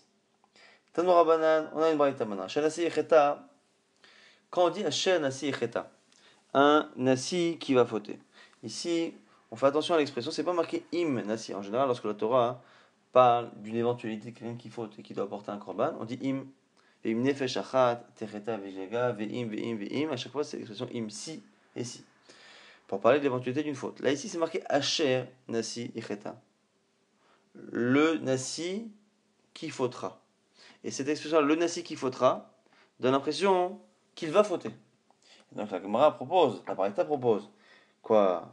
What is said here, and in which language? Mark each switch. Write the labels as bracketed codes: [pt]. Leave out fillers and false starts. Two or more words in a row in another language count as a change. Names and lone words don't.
[he] תנו רבנן, [fr] on a une braïta maintenant. [he] שנשיא יחטא. [fr] Quand on dit [he] אשר נשיא יחטא, [fr] un nasi qui va fauter. Ici, on fait attention à l'expression, c'est pas marqué [he] אם נשיא. [fr] En général, lorsque la Torah parle d'une éventualité de quelqu'un qui faute et qui doit apporter un korban, on dit im. [he] ואם נפש אחת תחטא וגו' ואם ואם ואם. [fr] À chaque fois, c'est l'expression im si et si, pour parler de l'éventualité d'une faute. Là, ici, c'est marqué [he] אשר נשיא יחטא. [fr] Le Nasi qui fautera. Et cette expression, le Nasi qui fautera, donne l'impression qu'il va fauter. Donc la Gemara propose, la Braïta propose, quoi?